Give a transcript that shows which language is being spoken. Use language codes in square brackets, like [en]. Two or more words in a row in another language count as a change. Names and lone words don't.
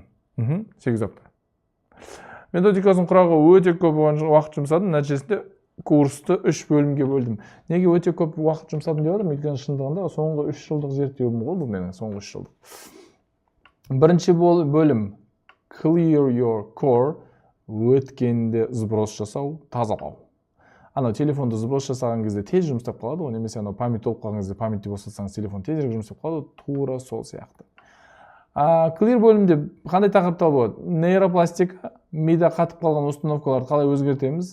[kk] 8 апта. Методикасын құрауға өте көп уақыт жұмсадым, нәтижесінде курсты 3 бөлімге бөлдім. Неге өте көп уақыт жұмсадым деп отырмын? Өйткені шындығында соңғы 3 жылдық зерттеуім ғой, бұл менің соңғы 3 жылдық. Бірінші бөлім [en] clear your core, [kk] өткенде сброс жасау, тазалау. Анау телефонды сброс жасаған кезде тез жұмыстап қалады ғой, немесе анау память толып қалған кезде памятьті босатсаңыз телефон тезірек жұмыстап қалады, тура сол сияқты. Clear бөлімде қандай тақырыптар болады? Нейропластика, мида қатып қалған установкаларды қалай өзгертеміз?